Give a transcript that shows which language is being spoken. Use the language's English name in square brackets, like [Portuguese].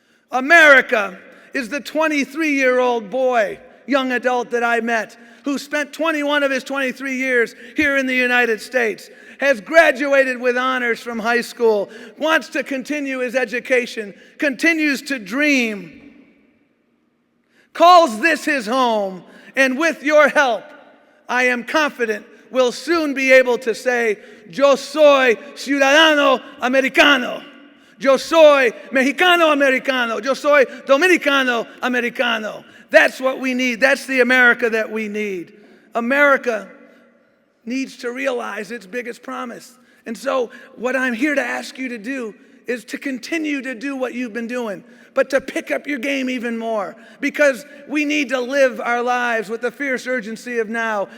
[English] America is the 23-year-old boy, young adult that I met, who spent 21 of his 23 years here in the United States, has graduated with honors from high school, wants to continue his education, continues to dream, calls this his home, and with your help, I am confident will soon be able to say, [Spanish] yo soy ciudadano americano. Yo soy mexicano americano. Yo soy dominicano americano. [English] That's what we need. That's the America that we need. America needs to realize its biggest promise. And so what I'm here to ask you to do is to continue to do what you've been doing, but to pick up your game even more, because we need to live our lives with the fierce urgency of now.